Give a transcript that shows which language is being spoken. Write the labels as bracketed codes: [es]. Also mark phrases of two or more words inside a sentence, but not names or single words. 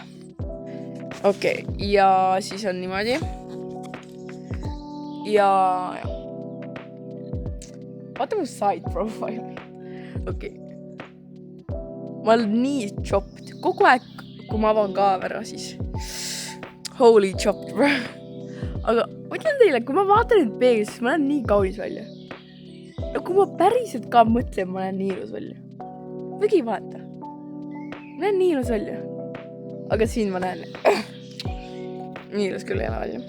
[et] Okei, ja siis on niimoodi. Ja vaata mu [en] side profile. [et] Okei. Ma olen nii chopped. Kogu aeg, kui ma avan kaamera, siis [en] holy chopped, bro. [et] Aga ma ütlen teile, kui ma vaatan nüüd peeglis, siis ma olen nii kaunis välja. Ja kui ma päriselt ka mõtlen, ma olen nii ilus välja. Võgi vaata. Ma olen nii ilus välja. Aga siin ma näen. Nii ilus küll ei ole välja.